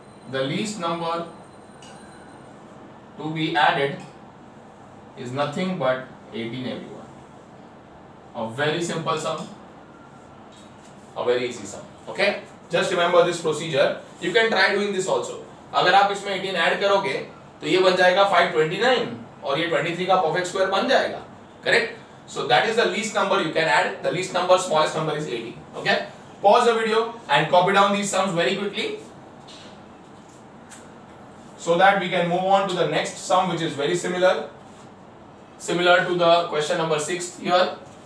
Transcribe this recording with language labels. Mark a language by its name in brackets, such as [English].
[English] The least number to be added is nothing but 18 everyone. A very simple sum, a very easy sum. Okay, just remember this procedure. You can try doing this also. [Hindi] अगर आप इसमें 18 add करोगे तो ये बन जाएगा 529 और ये 23 का परफेक्ट स्क्वायर बन जाएगा, correct? [English] So that is the least number you can add. The least number, smallest number is 18. Okay, pause the video and copy down these sums very quickly so that we can move on to the next sum, which is very similar to the question number 6 here.